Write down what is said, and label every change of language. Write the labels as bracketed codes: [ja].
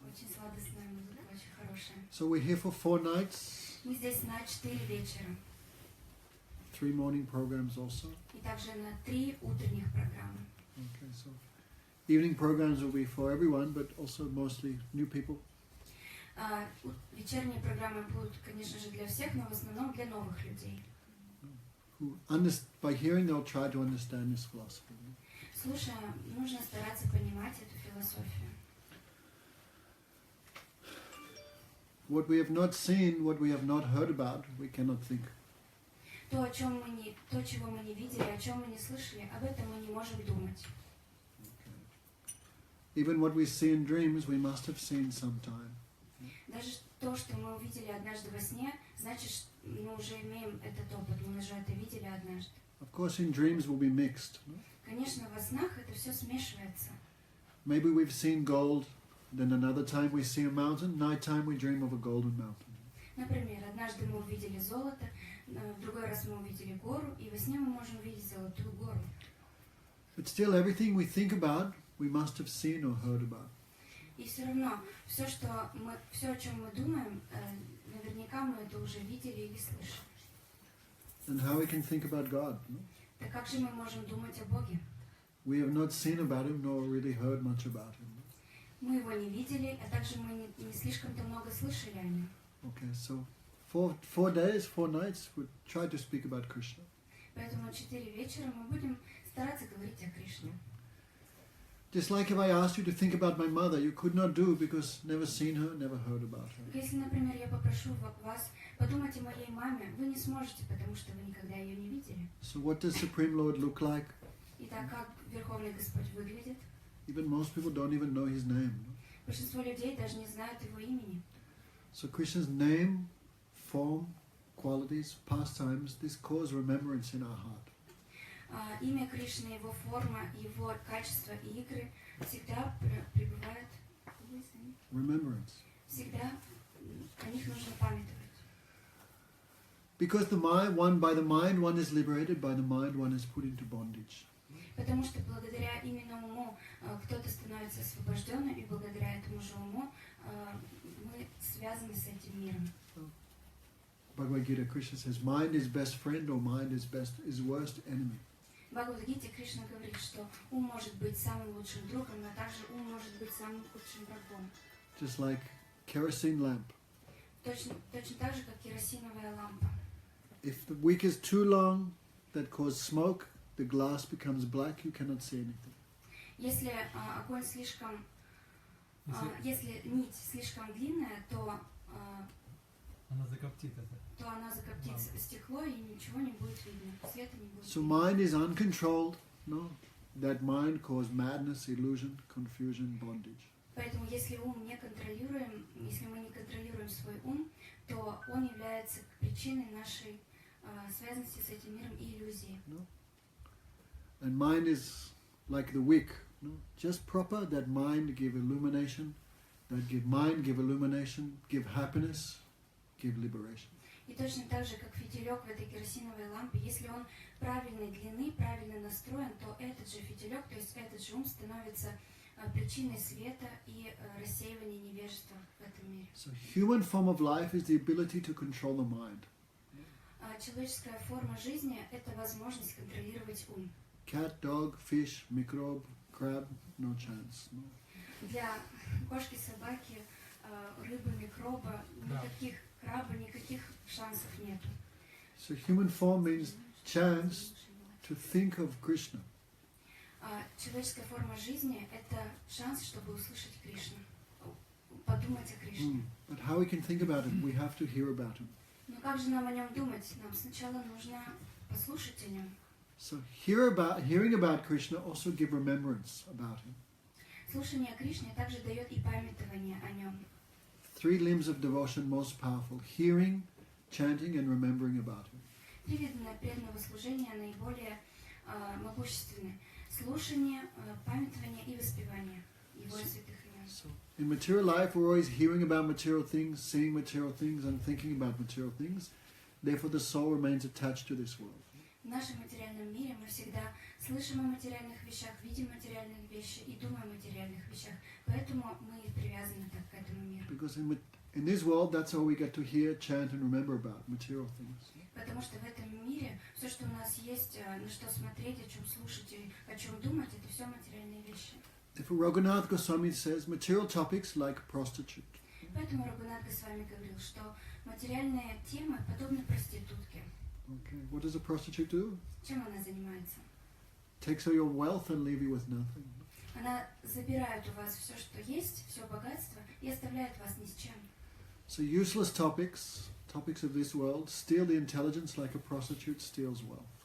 [ru] Очень сладостная музыка, очень хорошая. [en] So we're here for 4 nights, [ru] Мы здесь на 4 вечера. [en] 3 morning programs also. [ru] И также на 3 утренних программы. [en] Okay, so evening programs will be for everyone, but also mostly new people. [ru] Вечерние программы будут, конечно же, для всех, но в основном для новых людей. [en] Who by hearing they'll try to understand this philosophy. [ru] Слушая, нужно стараться понимать эту философию. [en] What we have not seen, what we have not heard about, we cannot think. [ru] То, чего мы не видели, о чем мы не слышали, об этом мы не можем думать. [en] Even what we see in dreams, we must have seen sometime. [ru] Даже то, что мы увидели однажды во сне, значит, мы уже имеем этот опыт, мы уже это видели однажды. [en] Of course, in dreams will be mixed. No? [ru] Конечно, во снах это все смешивается. [en] Maybe we've seen gold, then another time we see a mountain, night time we dream of a golden mountain. [ru] Например, однажды мы увидели золото, в другой раз мы увидели гору, и во сне мы можем увидеть золотую гору. [en] But still, everything we think about, we must have seen or heard about. [ru] И все равно, все, о чем мы думаем, наверняка мы это уже видели или слышали. [en] And how we can think about God? No? [ru] Так как же мы можем думать о Боге? [en] We have not seen about Him, nor really heard much about Him. [ru] Мы его не видели, а также мы не слишком-то много слышали о нем. [en] Okay, so 4 days, 4 nights, we try to speak about Krishna. [ru] Поэтому 4 вечера мы будем стараться говорить о Кришне. [en] Just like if I asked you to think about my mother, you could not do because never seen her, never heard about her. [ru] Если, например, я попрошу вас подумать о моей маме, вы не сможете, потому что вы никогда ее не видели. [en] So what does Supreme Lord look like? [ru] Итак, как Верховный Господь выглядит? [en] Even most people don't even know His name. No? [ru] Большинство людей даже не знают его имени. [en] So Krishna's name, form, qualities, pastimes, this cause remembrance in our heart. [ru] Имя Кришны, его форма, его качество и игры всегда пребывают. [en] Remembrance. [ru] Всегда о них нужно памятовать. [en] Because by the mind one is liberated, by the mind one is put into bondage. [ru] Потому что благодаря именно уму кто-то становится освобожденным, и благодаря этому же уму мы связаны с этим миром. [en] Bhagavat Gita Krsna says, mind is best friend or mind is worst enemy. [ru] В Бхагавад-гите Кришна говорит, что ум может быть самым лучшим другом, но также ум может быть самым худшим врагом. [en] Just like kerosene lamp. [ru] Точно так же, как керосиновая лампа. [en] If the wick is too long, that causes smoke, the glass becomes black, you cannot see anything. [ru] Если огонь слишком, если нить слишком длинная, то Она закоптит это. то она закоптит стекло и ничего не будет видно, света не будет [en] So [ru] видно. [en] mind is uncontrolled, no? That mind causes madness, illusion, confusion, bondage. [ru] Поэтому если ум не контролируем, если мы не контролируем свой ум, то он является причиной нашей связанности с этим миром и иллюзии. [en] No? And mind is like the wick, no? Just proper, that mind give illumination, mind give illumination, give happiness, give liberation. [ru] И точно так же, как фитилек в этой керосиновой лампе, если он правильной длины, правильно настроен, то этот же фитилек, то есть этот же ум становится причиной света и рассеивания невежества в этом мире. [en] So human form of life is the ability to control the mind. [ru] Человеческая форма жизни – это возможность контролировать ум. [en] Cat, dog, fish, microbe, crab, no chance. No. [ru] Для кошки, собаки, рыбы, микроба, никаких краба, никаких шансов нету. [en] So human form means chance to think of Krishna. [ru] Человеческая форма жизни – это шанс, чтобы услышать Кришну, подумать о Кришне. [en] But how we can think about him, we have to hear about him. [ru] Но как же нам о нем думать? Нам сначала нужно послушать о нем. [en] So hearing about Krishna also give remembrance about him. [ru] Слушание о Кришне также дает и памятование о нем. [en] 3 limbs of devotion most powerful: hearing, chanting, and remembering about him. [ru] 3 вида преданного служения наиболее могущественны: слушание, памятование и воспевание его святых имен. [en] So in material life, we're always hearing about material things, seeing material things, and thinking about material things. Therefore the soul remains attached to this world. [ru] В нашем материальном мире мы всегда слышим о материальных вещах, видим материальные вещи и думаем о материальных вещах. Поэтому мы и привязаны так к этому миру. [en] Because in this world, that's all we get to hear, chant and remember about, material things. [ru] Потому что в этом мире все, что у нас есть, на что смотреть, о чем слушать и о чем думать, это все материальные вещи. [en] Therefore Raghunath Goswami says material topics like prostitute. [ru] Поэтому Рагунат Госвами говорил, что материальные темы подобны проститутке. [en] Okay, what does a prostitute do? [ru] Чем она занимается? [en] Takes all your wealth and leave you with nothing. [ru] Она забирает у вас все, что есть, все богатство, и оставляет вас ни с чем. [en] So useless topics of this world, steal the intelligence like a prostitute steals wealth.